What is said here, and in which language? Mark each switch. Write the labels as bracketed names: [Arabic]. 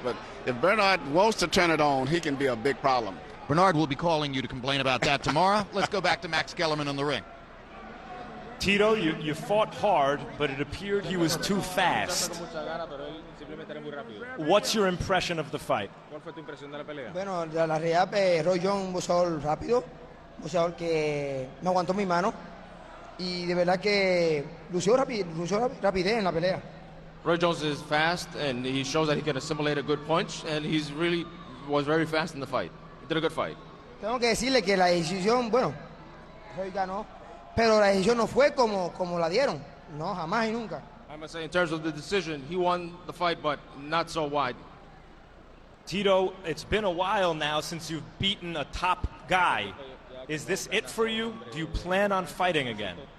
[English] But if Bernard wants to turn it on, he can be a big problem. Bernard will be calling you to complain about that tomorrow. Let's go back to Max Kellerman in the ring. Tito, you fought hard, but it appeared he was too fast. What's your impression of the fight? [Spanish] Bueno, la realidad, Roy Jones, un boxeador rápido, un boxeador que no aguantó mi mano y de verdad que lució rapidez en la pelea. [English] Roy Jones is fast, and he shows that he can assimilate a good punch, and he's really was very fast in the fight. He did a good fight. [Spanish] Tengo que decirle que la decisión, bueno, Roy ganó, pero la decisión no fue como la dieron. No, jamás y nunca. [English] I must say, in terms of the decision, he won the fight, but not so wide. Tito, it's been a while now since you've beaten a top guy. Is this it for you? Do you plan on fighting again?